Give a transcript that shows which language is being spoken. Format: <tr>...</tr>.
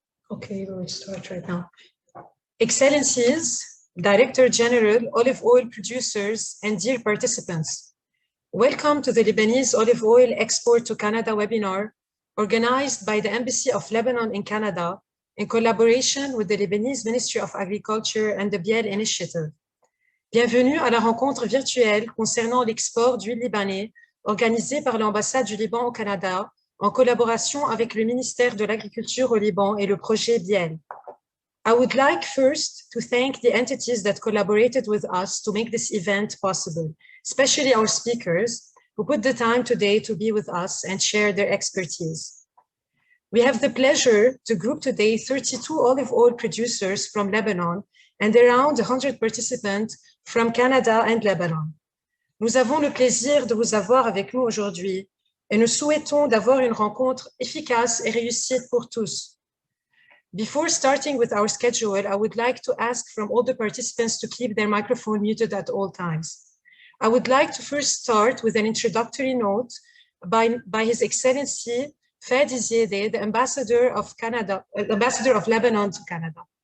<en>Okay, we'll start right now. Excellencies, Director General, Olive Oil Producers, and dear participants, welcome to the Lebanese Olive Oil Export to Canada webinar organized by the Embassy of Lebanon in Canada in collaboration with the Lebanese Ministry of Agriculture and the BIEEL Initiative.</en> <fr>Bienvenue à la rencontre virtuelle concernant l'export d'huile libanais organisée par l'ambassade du Liban au Canada en collaboration avec le ministère de l'Agriculture au Liban et le projet BIEEL.</fr> <en>I would like first to thank the entities that collaborated with us to make this event possible, especially our speakers who put the time today to be with us and share their expertise. We have the pleasure to group today 32 olive oil producers from Lebanon and around 100 participants from Canada and Lebanon.</en> <fr>Nous avons le plaisir de vous avoir avec nous aujourd'hui et nous souhaitons d'avoir une rencontre efficace et réussie pour tous.</fr> <en>Before starting with our schedule, I would like to ask from all the participants to keep their microphone muted at all times. I would like to first start with an introductory note by His Excellency Fadi Ziedeh, the Ambassador of Lebanon to Canada.</en>